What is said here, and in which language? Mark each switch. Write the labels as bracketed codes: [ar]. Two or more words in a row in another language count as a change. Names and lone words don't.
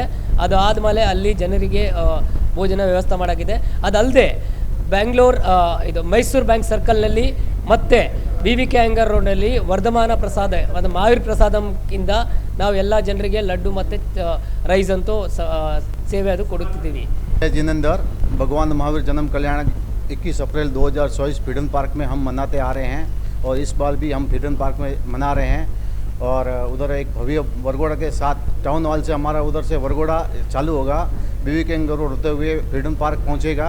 [kn] ಅದು ಆದಮೇಲೆ ಅಲ್ಲಿ ಜನರಿಗೆ ಭೋಜನ ವ್ಯವಸ್ಥೆ ಮಾಡೋಕ್ಕಿದೆ. ಅದಲ್ಲದೆ ಇದು ಮೈಸೂರು ಬ್ಯಾಂಕ್ ಸರ್ಕಲ್ನಲ್ಲಿ ಮತ್ತು BVK ಅಯ್ಯಂಗಾರ್ ರೋಡ್ನಲ್ಲಿ ವರ್ಧಮಾನ ಪ್ರಸಾದ, ಅದು ಮಹಾವೀರ್ ಪ್ರಸಾದಂಕಿಂದ ನಾವು ಎಲ್ಲ ಜನರಿಗೆ ಲಡ್ಡು ಮತ್ತು ರೈಸ್ ಅಂತೂ ಸೇವೆ ಅದು ಕೊಡುತ್ತಿದ್ದೀವಿ. [hi] जिनेंद्र, भगवान महावीर जन्म कल्याण 21 अप्रैल 2024 फ्रीडम पार्क में हम मनाते आ रहे हैं और इस बार भी हम फ्रीडम पार्क में मना रहे हैं. और उधर एक भव्य वरगोड़ा के साथ टाउन हॉल से हमारा उधर से वरगोड़ा चालू होगा, BVK अय्यंगार रोड होते हुए फ्रीडम पार्क पहुंचेगा.